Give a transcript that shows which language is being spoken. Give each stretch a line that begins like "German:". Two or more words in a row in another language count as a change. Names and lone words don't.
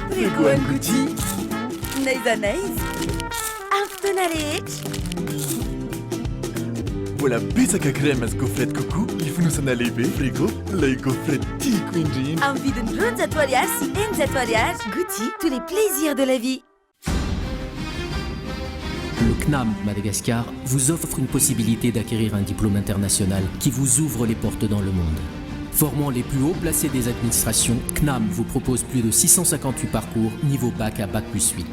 Malagasy: Frigo any Gouty. Naiza naiza. Amin'ny fotoana rehetra. Mbola betsaka crème azy
French: gaufrette coco
Malagasy: ifonosana lehibe frigo ilay gaufrette tiako indrindra. Amin'ny vidiny 20 ariary sy 20 ariary. Gouty,
French: tous les plaisirs de la vie. Le CNAM Madagascar vous offre une possibilité d'acquérir un diplôme international qui vous ouvre les portes dans le monde. Formant les plus hauts placés des administrations, CNAM vous propose plus de 658 parcours niveau bac à bac plus 8.